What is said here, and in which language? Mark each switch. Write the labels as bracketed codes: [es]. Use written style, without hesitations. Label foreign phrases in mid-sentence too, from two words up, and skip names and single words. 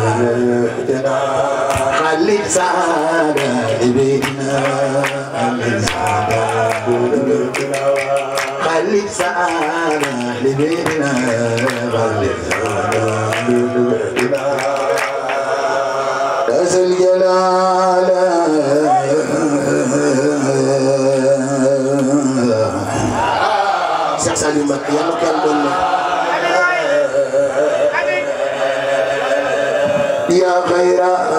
[ar] خلق زادا لبيتنا خلق زادا لبيتنا ذا الجلال [wo] Cheikh Saliou Mbacké yàlla ko yàlla doon [ar] يا خيرا